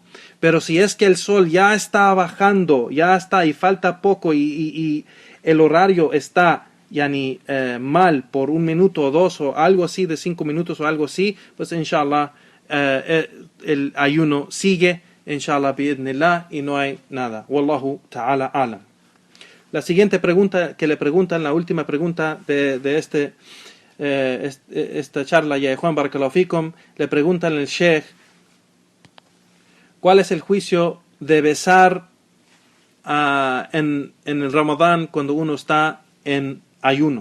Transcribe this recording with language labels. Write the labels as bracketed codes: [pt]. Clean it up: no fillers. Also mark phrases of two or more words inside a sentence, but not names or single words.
[es] Pero si es que el sol ya está bajando, ya está y falta poco y el horario está mal por 1 minuto o 2 o algo así, de 5 minutos o algo así, pues inshallah el ayuno sigue, [ar] إن شاء الله بإذن الله, [es] y no hay nada. [ar] والله تعالى أعلم. [es] La siguiente pregunta que le preguntan, la última pregunta de esta charla, ya Juan [ar] بارك الله فيكم, [es] le preguntan al Sheikh, ¿cuál es el juicio de besar en el Ramadán cuando uno está en ayuno?